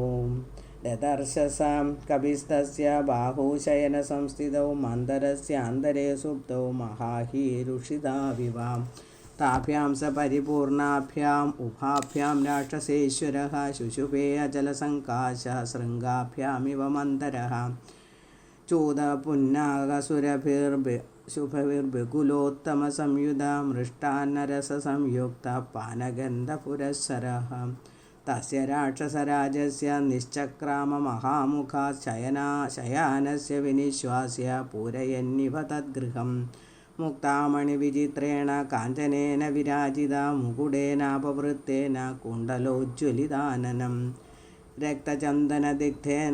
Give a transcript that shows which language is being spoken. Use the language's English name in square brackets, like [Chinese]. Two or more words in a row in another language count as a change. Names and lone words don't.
[Sanskrit] ദദർശസാം കവിസ്തസ്യ ബാഹുശയനസംസ്ഥിതൗ മന്ദരസ്യാന്തരേ സുപ്തൗ മഹാഹീരുഷിതാവിവ. താഭ്യാം സ പരിപൂർണാഭ്യാം ഉഭാഭ്യാം രാക്ഷസേശ്വരഃ ശുശുഭേ അചലസങ്കാശ ശൃംഗാഭ്യാമിവ മന്ദരഃ. ചൂതപുന്നാകസുരഭിർബ शुभविर्बकुलोत्तमसंयुधा मृष्टान्नरससंयुक्तः पानगन्धपुरःसरः तस्य राक्षसराजस्य निश्चक्राममहामुखात् शयानस्य विनिश्वास्य पूरयन्निव तद्गृहं मुक्तामणिविचित्रेण काञ्चनेन विराजिता मुकुटेनापवृत्तेन कुण्डलोज्ज्वलिताननं रक्तचन्दनदिग्धेन